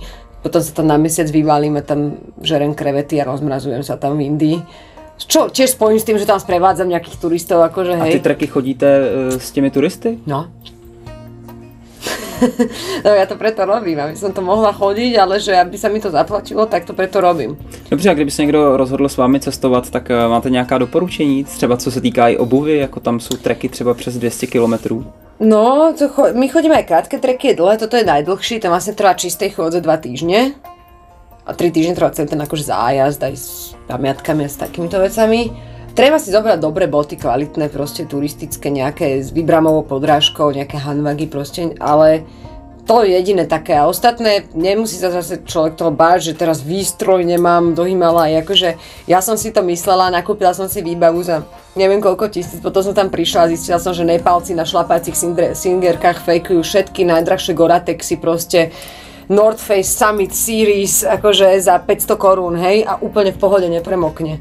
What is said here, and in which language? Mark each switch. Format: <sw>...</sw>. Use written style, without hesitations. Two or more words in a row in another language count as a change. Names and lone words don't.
<sk>Potom sa tam na mesiac vyvalím a tam žerem krevety a rozmrazujem sa tam v Indii. Čo tiež spojím s tým, že tam sprevádzam nejakých turistov, akože hej.</sk> <cs>A ty treky chodíte s těmi turisty?</cs> <sk>No. No ja to preto robím, aby som to mohla chodiť, ale že aby sa mi to zaplatilo, tak to preto robím.</sk> <cs>Dobře, a kdyby se někdo rozhodl s vámi cestovat, tak máte nějaká doporučení, třeba co se týká i obuvy, jako tam jsou treky třeba přes 200 km?</cs> <sk>No, my chodíme aj krátke treky, dlhé, toto je najdlhší, tam vlastne trvá čistej chôdze 2 týždne. A 3 týždne trvá celý ten akože zájazd aj s pamiatkami a s takýmito vecami. Treba si zobrať dobré boty, kvalitné, proste turistické, nejaké s výbramovou podrážkou, nejaké handbagy proste, ale to je jediné také a ostatné nemusí sa zase človek toho báť, že teraz výstroj nemám do Himalaj, akože ja som si to myslela, nakúpila som si výbavu za neviem koľko tisíc, potom som tam prišla a zistila som, že Nepálci na šlapacích singerkách fejkujú všetky najdrahšie Goratexy, proste North Face Summit Series, akože za 500 korún, hej, a úplne v pohode nepremokne.</sk>